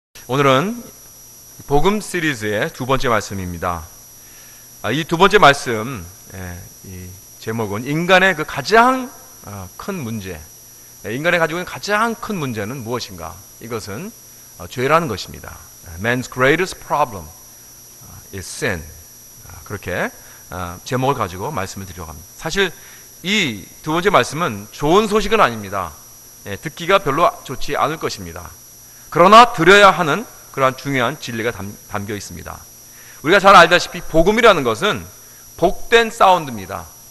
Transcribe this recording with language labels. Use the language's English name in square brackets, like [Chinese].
[Korean] 오늘은 복음 시리즈의 두 번째 말씀입니다. 이 두 번째 말씀, 이 제목은 인간의 그 가장 큰 문제, 인간이 가지고 있는 가장 큰 문제는 무엇인가? 이것은 죄라는 것입니다. [English] Man's greatest problem is sin. [Korean] 그렇게 제목을 가지고 말씀을 드리려고 합니다. 사실 이 두 번째 말씀은 좋은 소식은 아닙니다. 듣기가 별로 좋지 않을 것입니다. 그러나 들어야 하는 그러한 중요한 진리가 담겨 있습니다. 우리가 잘 알다시피 복음이라는 것은 복된 사운드입니다.